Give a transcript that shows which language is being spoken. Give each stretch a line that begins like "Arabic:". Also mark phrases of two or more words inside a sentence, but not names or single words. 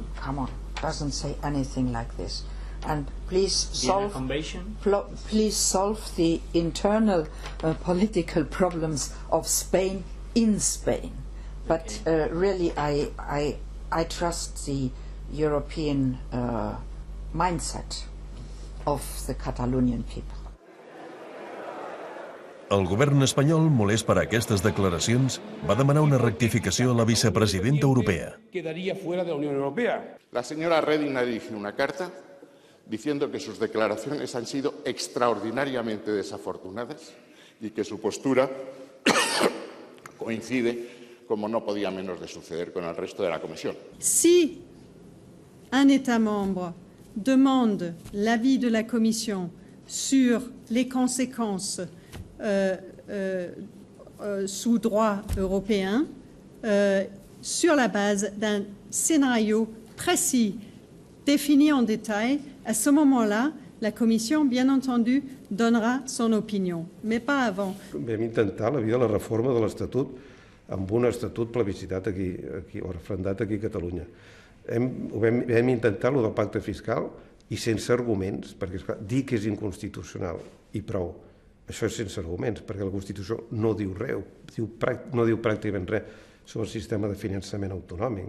English: Come on, doesn't say anything like this. And please solve the internal political problems of Spain in Spain. But really, I trust the European mindset of the Catalonian people.
Catalan: El govern espanyol, molest per aquestes declaracions, va demanar una rectificació a la vicepresidenta europea.
Spanish: Quedaría fuera de la Unión Europea. La señora Reding ha dirigido una carta diciendo que sus declaraciones han sido extraordinariamente desafortunadas y que su postura coincide, como no podía menos de suceder, con el resto de la Comisión.
French: Si un État membre demande l'avis de la Commission sur les conséquences sous droit européen, sur la base d'un scénario précis défini en détail, à ce moment-là, la Commission, bien entendu, donnera son opinion, mais pas avant.
Catalan: Vam intentar la via de la reforma de l'Estatut amb un estatut plebiscitat aquí o referendat aquí a Catalunya. Vam intentar-lo del pacte fiscal i sense arguments, perquè esclar, dir que és inconstitucional i prou. Això és sense arguments, perquè la Constitució no diu res, no diu pràcticament res sobre el sistema de finançament autonòmic.